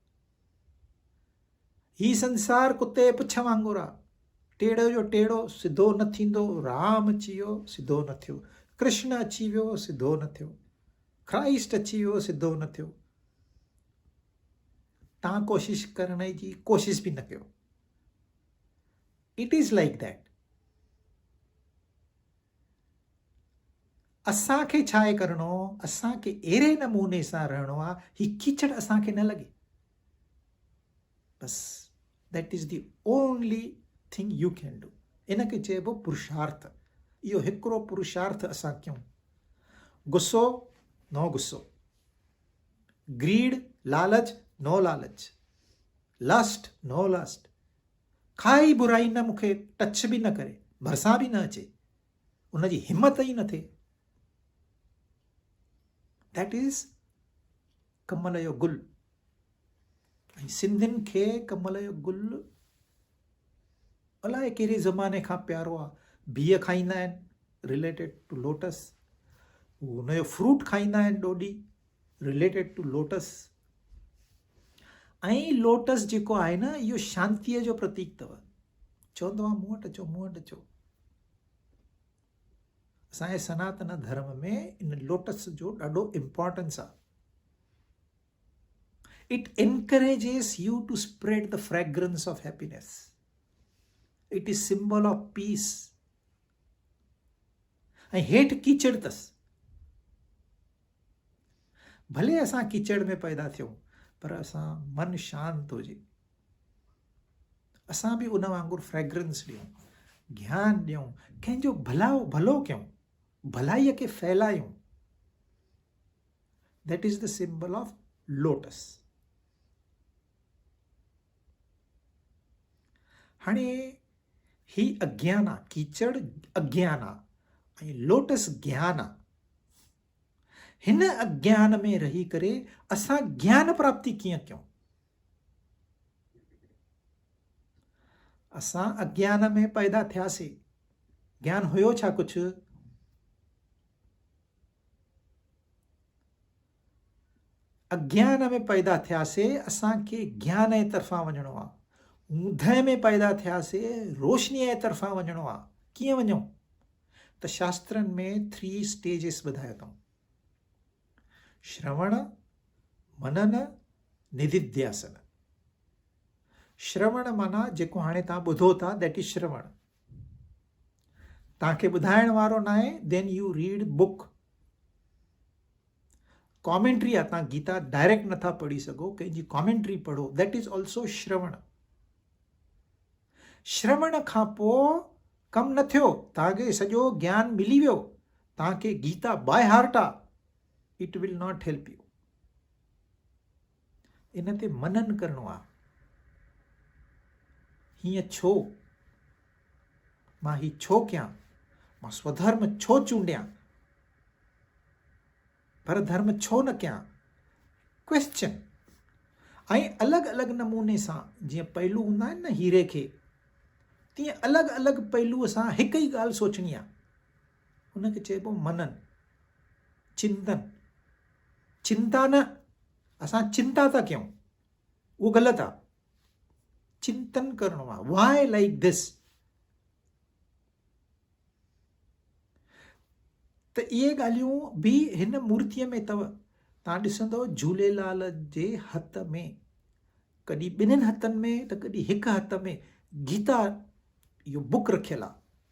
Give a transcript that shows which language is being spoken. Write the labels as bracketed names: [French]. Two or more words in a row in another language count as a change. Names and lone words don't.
[Sindhi] ही संसार कुते पुछ वांगुरु आहे. टेढ़ो जो टेढ़ो सिधो न थींदो. राम अची वियो, सिधो न थियो. कृष्ण अची वियो, सिधो न थियो. क्राइस्ट अची वियो, सिधो न थियो. तव्हां कोशिशि करण जी कोशिशि बि न कयो. [English] it is like that. [Sindhi] असांखे छा आहे करिणो? असांखे अहिड़े नमूने सां रहणो आहे ही कीचड़ असांखे न लॻे. [English] बस that is the only thing you can do. [Sindhi] इनखे चइबो पुरुषार्थ. इहो हिकिड़ो पुरुषार्थ असां कयूं. गुस्सो, नो गुस्सो. ग्रीड, लालच, नो लालच. [English] lust, no lust. [Sindhi] काई बुराई न मूंखे टच बि न करे, भरिसां बि न अचे, उनजी हिम्मत ई न थिए. [English] that is [Sindhi] कमल जो गुल. ऐं सिंधियुनि खे कमल जो गुल अलाए कहिड़े ज़माने खां प्यारो आहे. बिह खाईंदा आहिनि [English] related to lotus. [Sindhi] हुनजो फ्रूट खाईंदा आहिनि ॾोॾी [English] related to lotus. [Sindhi] ऐं लोटस जेको आहे न, इहो शांतीअ जो प्रतीक अथव. चवंदो आहे मूं वटि अचो, मूं वटि अचो. असांजे सनातन धर्म में इन लोटस जो ॾाढो इम्पोर्टेंस आहे. [English] It encourages you to spread the fragrance of happiness. It is symbol of peace. [Sindhi] ऐं हेठि कीचड़ अथसि. भले असां कीचड़ में पैदा थियूं, पर असां मन शांत हुजे, असां बि उन वांगुरु फ्रेग्रेंस ॾियूं, ज्ञान ॾियूं, कंहिंजो भलो कयूं, भलाईअ खे फैलायूं. [English] that is the symbol of lotus. [Sindhi] हाणे ही अज्ञान आहे, कीचड़ अज्ञान आहे ऐं लोटस ज्ञान आहे। हिन अज्ञान में रही करे असां ज्ञान प्राप्ति कीअं कयूं? असां अज्ञान में पैदा थियासीं, ज्ञान हुयो छा कुझु? अज्ञान में पैदा थियासीं, असांखे ज्ञान जे तरफ़ां वञिणो आहे। ऊंदहि में पैदा थियासीं, रोशनीअ जे तरफ़ां वञिणो आहे। कीअं वञूं? त शास्त्रनि में 3 स्टेजिस ॿुधाया अथऊं: श्रवण, मनन, निधिध्यासन। श्रवण माना जेको हाणे तव्हां ॿुधो था, [English] that is [Sindhi] श्रवण। तव्हांखे ॿुधाइण वारो न आहे, [English] then you read book. [Sindhi] कॉमेंट्री आहे, तव्हां गीता डायरेक्ट नथा पढ़ी सघो, कंहिंजी कॉमेंट्री पढ़ो, [English] that is also [Sindhi] श्रवण। श्रवण खां पोइ कमु न थियो, तव्हांखे सॼो ज्ञान मिली वियो, तव्हांखे गीता [English] by heart [Sindhi] आहे, [English] it will not help you. [Sindhi] इन ते मनन करिणो आहे। हीअं छो? मां ही छो कयां? मां स्वधर्म छो चूंडियां? पर धर्म छो न कयां? क्वेश्चन। ऐं अलॻि अलॻि नमूने सां, जीअं पहलू हूंदा आहिनि न हीरे खे, तीअं अलॻि अलॻि पहलूअ सां हिकु ई ॻाल्हि सोचणी आहे। हुनखे चइबो मनन, चिंतन। चिंता न, असां चिंता था कयूं, उहो ग़लति आहे। चिंतन करिणो आहे, [English] why like this. [Sindhi] त इहे ॻाल्हियूं बि हिन मूर्तीअ में अथव। तव्हां ॾिसंदव झूलेलाल जे हथ में, कॾहिं ॿिन्हिनि हथनि में त कॾहिं हिकु हथ में गीता इहो बुक रखियलु आहे।